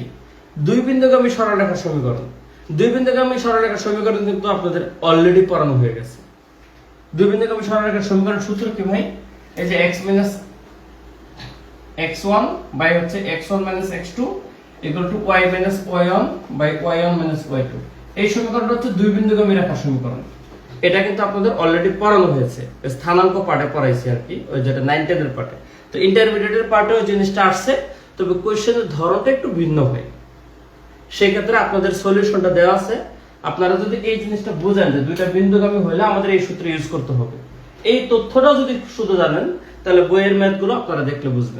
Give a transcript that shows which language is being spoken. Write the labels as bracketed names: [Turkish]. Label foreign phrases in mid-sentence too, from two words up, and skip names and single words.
[Bangla] দুই বিন্দুগামী সরলরেখার সমীকরণ। দুই বিন্দুগামী সরলরেখার সমীকরণ কিন্তু আপনাদের অলরেডি পড়ানো হয়ে গেছে। দুই বিন্দুগামী সরলরেখার সমীকরণ সূত্র কি ভাই? এই যে x - x1 বাই হচ্ছে x1 - x2 [English] equal to [Bangla] y - y1 বাই y1 - y2। এই সমীকরণটা হচ্ছে দুই বিন্দুগামী রেখার সমীকরণ। এটা কিন্তু আপনাদের অলরেডি পড়ানো হয়েছে, স্থানাঙ্ক পাঠে পড়াইছি আর কি, ওই যেটা 9 10 এর পাঠে। তো [English] intermediate-er part-e [Bangla] ওই জিনিসটা আসছে, তবে কোশ্চেনের ধরনটা একটু ভিন্ন হয়। সেই ক্ষেত্রে আপনাদের সলিউশনটা দেওয়া আছে। আপনারা যদি এই জিনিসটা বুঝেন যে দুইটা বিন্দুগামী হলে আমাদের এই সূত্র ইউজ করতে হবে, এই তথ্যটাও যদি শুধু জানেন, তাহলে বইয়ের ম্যাথগুলো আপনারা দেখলে বুঝবেন।